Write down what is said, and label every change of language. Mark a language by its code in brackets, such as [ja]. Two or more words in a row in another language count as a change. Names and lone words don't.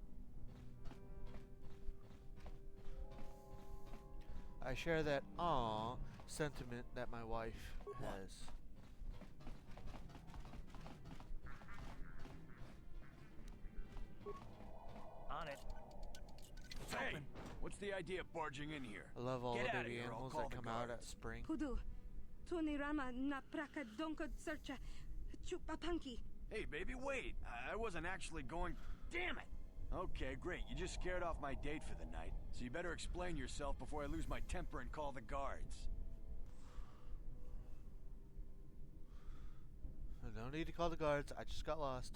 [en] I share that aww sentiment that my wife has. On it. It's Hey, open. what's the idea of barging in here? I love all Get the outta baby here, I'll animals call that the come out at guards. spring. Pudu. Tunirama na praka donko searcha. Chupapanki. Hey, baby, wait. I wasn't actually going... Damn it! Okay, great. You just scared off my date for the night. So you better explain yourself before I lose my temper and call the guards. No need to call the guards. I just got lost.